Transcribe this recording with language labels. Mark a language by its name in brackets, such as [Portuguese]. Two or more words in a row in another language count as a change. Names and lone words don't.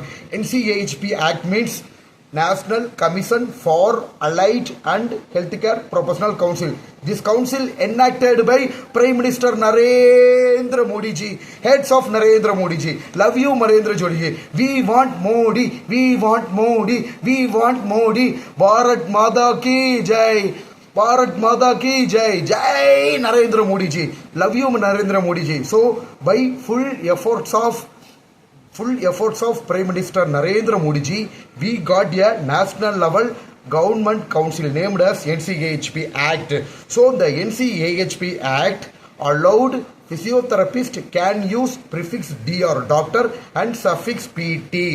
[English] NCAHP Act means National Commission for Allied and Healthcare Professional Council. This council enacted by Prime Minister Narendra Modi ji, heads of Narendra Modi ji. Love you, Narendra Modi ji. We want Modi, we want Modi, we want Modi. [Hindi] भारत माता की जय। भारत माता की जय. Jai Narendra Modi ji. [English] Love you, Narendra Modi ji. So, by full efforts of Prime Minister Narendra Modi ji, we got a national level government council named as NCAHP Act. So the NCAHP Act allowed physiotherapist can use prefix dr, doctor, and suffix pt.